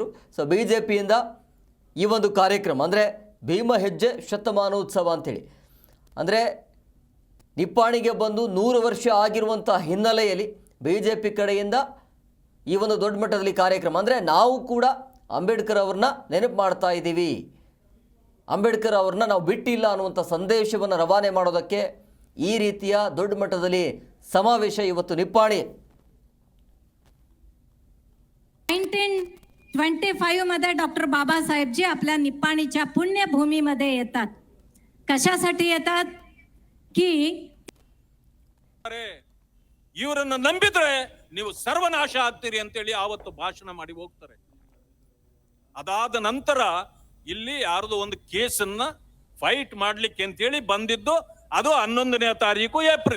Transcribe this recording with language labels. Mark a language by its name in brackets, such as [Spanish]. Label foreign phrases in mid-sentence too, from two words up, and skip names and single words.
[Kannada] ಸೊ ಬಿಜೆಪಿಯಿಂದ ಈ ಒಂದು ಕಾರ್ಯಕ್ರಮ ಅಂದರೆ ಭೀಮ ಹೆಜ್ಜೆ ಶತಮಾನೋತ್ಸವ ಅಂಥೇಳಿ, ಅಂದರೆ ನಿಪ್ಪಾಣಿಗೆ ಬಂದು 100 ವರ್ಷ ಆಗಿರುವಂಥ ಹಿನ್ನೆಲೆಯಲ್ಲಿ ಬಿಜೆಪಿ ಕಡೆಯಿಂದ ಈ ಒಂದು ದೊಡ್ಡ ಮಟ್ಟದಲ್ಲಿ ಕಾರ್ಯಕ್ರಮ, ಅಂದರೆ ನಾವು ಕೂಡ ಅಂಬೇಡ್ಕರ್ ಅವ್ರನ್ನ ನೆನಪು ಮಾಡ್ತಾ ಇದ್ದೀವಿ, ಅಂಬೇಡ್ಕರ್ ಅವ್ರನ್ನ ನಾವು ಬಿಟ್ಟಿಲ್ಲ ಅನ್ನುವಂಥ ಸಂದೇಶವನ್ನು ರವಾನೆ ಮಾಡೋದಕ್ಕೆ ಈ ರೀತಿಯ ದೊಡ್ಡ ಮಟ್ಟದಲ್ಲಿ ಸಮಾವೇಶ ಇವತ್ತು निप्पाणी [Marathi] 1925 मध्ये डॉक्टर बाबासाहेबजी आपल्या निप्पाणीच्या पुण्यभूमीमध्ये येतात. कशासाठी येतात की [Kannada] ಇವರನ್ನ ನಂಬಿದ್ರೆ ನೀವು ಸರ್ವನಾಶ ಆಗ್ತೀರಿ ಅಂತೇಳಿ ಆವತ್ತು ಭಾಷಣ ಮಾಡಿ ಹೋಗ್ತಾರೆ. ಅದಾದ ನಂತರ ಇಲ್ಲಿ ಯಾರ್ದು ಒಂದು ಕೇಸನ್ನ ಫೈಟ್ ಮಾಡ್ಲಿಕ್ಕೆ ಅಂತೇಳಿ ಬಂದಿದ್ದು, ಅದು 11ನೇ ತಾರೀಕು ಏಪ್ರಿಲ್.